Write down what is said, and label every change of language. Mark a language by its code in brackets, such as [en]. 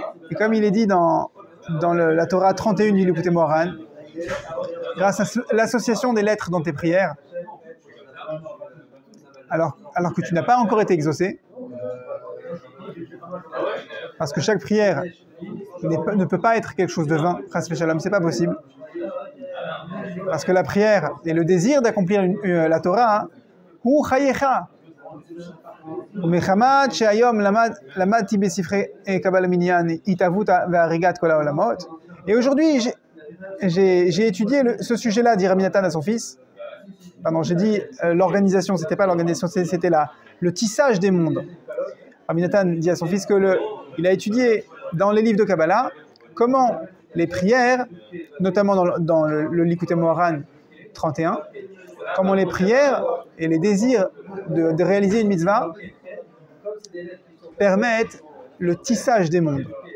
[fr] Et comme il est dit dans la Torah 31 du Likutei Moharan, grâce à l'association des lettres dans tes prières, alors que tu n'as pas encore été exaucé, parce que chaque prière ne peut pas être quelque chose de vain, chas v'shalom, c'est pas possible, parce que la prière et le désir d'accomplir la Torah, [he] hu chayecha. ומחמת שהיום למדתי בספרי קבלה מניין התהוות והריגת כל העולמות. [fr] Et aujourd'hui, j'ai étudié ce sujet-là, dit Rabbi Nathan à son fils. Pardon, j'ai dit l'organisation, c'était pas l'organisation, c'était le tissage des mondes. Rabbi Nathan dit à son fils qu'il a étudié dans les livres de Kabbalah comment les prières, notamment dans le Likutei Moharan 31, comment les prières et les désirs de réaliser une mitzvah permettent le tissage des mondes.